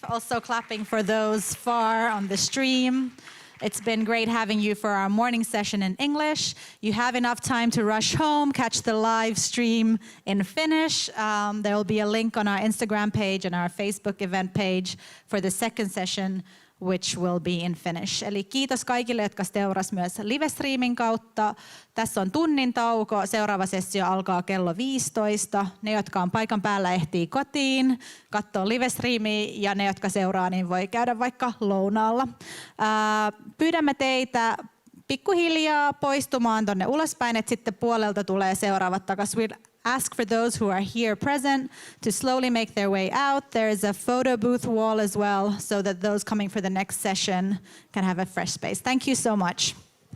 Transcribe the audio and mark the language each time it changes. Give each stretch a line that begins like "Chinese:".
English: Also clapping for those far on the stream. It's been great having you for our morning session in English. You have enough time to rush home, catch the live stream in Finnish. There will be a link on our Instagram page and our Facebook event page for the second session, which will be in Finnish.
Finnish: Eli kiitos kaikille, jotka seurasivat myös livestreamin kautta. Tässä on tunnin tauko. Seuraava sessio alkaa kello 15. Ne, jotka on paikan päällä, ehtii kotiin, katsoo livestreamia, ja ne, jotka seuraa, niin voi käydä vaikka lounaalla. Pyydämme teitä pikkuhiljaa poistumaan tonne ulospäin, että sitten puolelta tulee seuraavat takaisin.
English: We'll ask for those who are here present to slowly make their way out. There is a photo booth wall as well, so that those coming for the next session can have a fresh space. Thank you so much.